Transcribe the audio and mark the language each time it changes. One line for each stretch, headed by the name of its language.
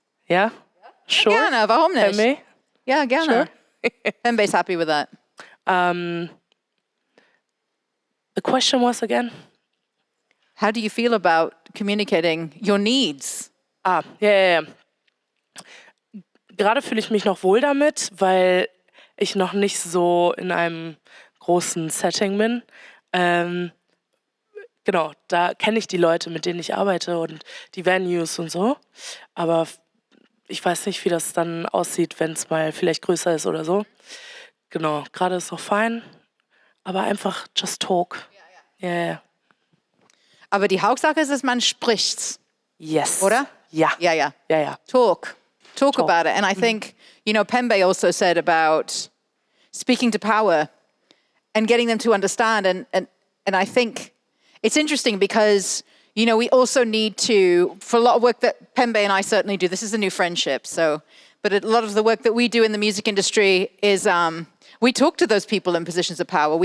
English: Yeah. Sure.
German: Gerne, warum nicht? Pembe? Ja, gerne.
English: Pembe's happy with that. The question was again. How do you feel about communicating your needs?
German: Ja. Gerade fühle ich mich noch wohl damit, weil ich noch nicht so in einem großen Setting bin. Genau, da kenne ich die Leute, mit denen ich arbeite und die Venues und so. Aber ich weiß nicht, wie das dann aussieht, wenn es mal vielleicht größer ist oder so. Genau, gerade ist noch fein, aber einfach
English: just talk.
German: Ja. Aber die Hauptsache ist, dass man spricht.
English: Yes.
German: Oder? Ja.
English: Yeah.
German: Ja.
English: Talk about it. And I think, Pembe also said about speaking to power and getting them to understand. And I think it's interesting because, we also need to, for a lot of work that Pembe and I certainly do, this is a new friendship, but a lot of the work that we do in the music industry is we talk to those people in positions of power.